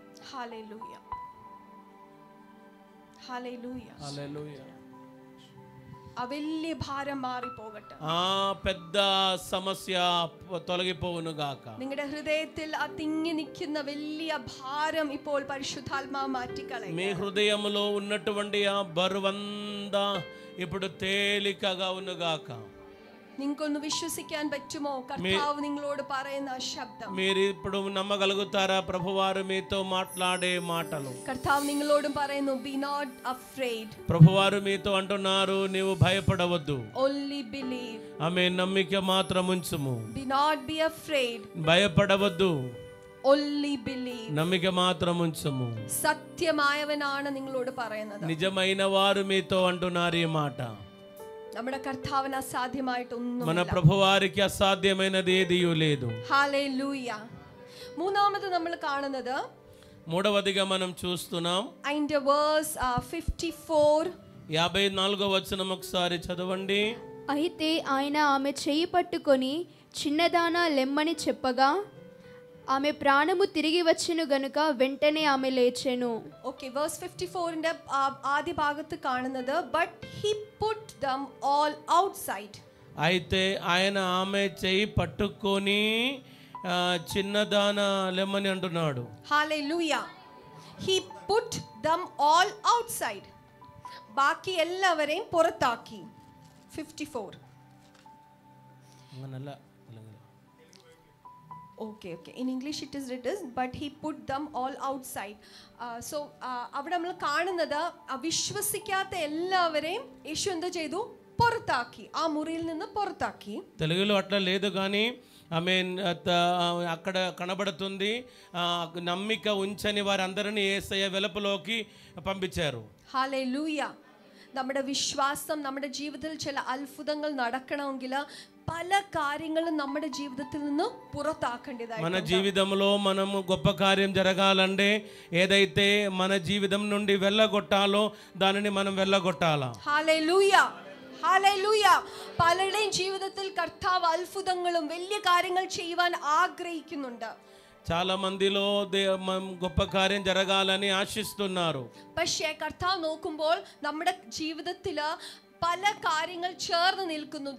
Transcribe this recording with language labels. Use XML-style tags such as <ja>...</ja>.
<ml>Hallelujah, hallelujah,</ml> <te>హల్లెలూయా.</te> <ml>ആ വലിയ ഭാരം മാറിപ്പോകട്ടെ.</ml> <te>ఆ పెద్ద సమస్య తొలగిపోవును గాక.</te> <ml>നിങ്ങളുടെ ഹൃദയത്തിൽ ആ തിങ്ങി നിൽക്കുന്ന വലിയ ഭാരം ഇപ്പോൾ പരിശുദ്ധാത്മാവ് മാറ്റിക്കളയും.</ml> <te>మీ హృదయములో ఉన్నటువంటి ఆ బరువంతా ఇప్పుడు తేలికగా ఉన్నగాక.</te> <ml>നിങ്ങൾക്കൊന്ന് വിശ്വസിക്കാൻ പറ്റുമോ കർത്താവ് നിങ്ങളോട് പറയുന്ന ആ ശബ്ദം?</ml> <te>మీరు ఇప్పుడు నమ్మగలుగుతారా ప్రభువారు మీతో మాట్లాడే మాటలు?</te> <ml>കർത്താവ് നിങ്ങളോടും പറയുന്നു,</ml> <en>be not afraid,</en> <te>ప్రభువారు మీతో అంటున్నారు, నీవు భయపడవద్దు,</te> <en>only believe.</en> <te>ఆమె నమ్మిక మాత్రం ఉంచుము.</te> <en>be not be afraid,</en> <te>భయపడవద్దు,</te> <en>only believe.</en> <te>నమ్మిక మాత్రం ఉంచుము.</te> <ml>സത്യമായവനാണ് നിങ്ങളോട് പറയുന്നത്.</ml> <te>నిజమైన వారు మీతో అంటున్నారు ఈ మాట.</te> <ml>നമ്മുടെ കർത്താവിന് അസാധ്യമായിട്ടൊന്നും.</ml> <te>మన ప్రభువారికి అసాధ్యమైనది ఏదియూ లేదు.</te> <ml>ഹല്ലേലൂയ. മൂന്നാമത് നമ്മൾ കാണുന്നത്,</ml> <te>మూడవదిగా మనం చూస్తున్నాం</te> <ml>അതിന്റെ വേഴ്സ് 54.</ml> <te>54వ వచనం ఒకసారి చదవండి. అయితే ఆయన ఆమె చేయి పట్టుకొని చిన్నదానా లెమ్మని చెప్పగా ఆమె ప్రాణము తిరిగి వచ్చెను గనుక వెంటనే ఆమె లేచెను.</te> <ml>ഓക്കെ, വേഴ്സ് 54ന്റെ ആദ്യ ഭാഗത്ത് കാണുന്നത്,</ml> <en>but he put them all outside.</en> <te>అయితే ఆయన ఆమె చేయి పట్టుకొని చిన్నదాన లెమ్మని అంటున్నాడు.</te> <en>Hallelujah. He put them all outside.</en> <ml>ബാക്കി എല്ലാവരെയും പുറത്താക്കി. 54. അങ്ങനല്ല.</ml> <en>Okay. In English it is written, but he put them all outside.</en> <ml>So അവിടെ നമ്മൾ കാണുന്നത് വിശ്വസിക്കാത്ത എല്ലാവരെയും യേശു എന്താ ചെയ്തു? പുറത്താക്കി, ആ മുറിയിൽ നിന്ന് പുറത്താക്കി.</ml> <te>తెలుగులో అట్లా లేదు కానీ ఆమె అక్కడ కనబడుతుంది, నమ్మిక ఉంచని వారందరినీ యేసయ్య వెలుపలోకి పంపించారు.</te> <ml>ഹല്ലേലൂയ. നമ്മുടെ വിശ്വാസം, നമ്മുടെ ജീവിതത്തിൽ ചില അത്ഭുതങ്ങൾ നടക്കണമെങ്കിൽ പല കാര്യങ്ങളും നമ്മുടെ ജീവിതത്തിൽ നിന്ന് പുറത്താക്കേണ്ടതായി.</ml> <te>మన జీవితంలో మనము గొప్ప కార్యం జరగాలంటే ఏదైతే మన జీవితం నుండి వెళ్ళగొట్టాలో దానిని మనం వెళ్ళగొట్టాలా.</te> <ml>Hallelujah, hallelujah. പലരുടെയും ജീവിതത്തിൽ കർത്താവ് അത്ഭുതങ്ങളും വലിയ കാര്യങ്ങൾ ചെയ്യുവാൻ ആഗ്രഹിക്കുന്നുണ്ട്.</ml> <te>చాలా మందిలో గొప్ప కార్యం జరగాలని ఆశిస్తున్నారు.</te> <ml>പക്ഷേ കർത്താവ് നോക്കുമ്പോൾ നമ്മുടെ ജീവിതത്തിൽ പല കാര്യങ്ങൾ ചേർന്ന് നിൽക്കുന്നു.</ml>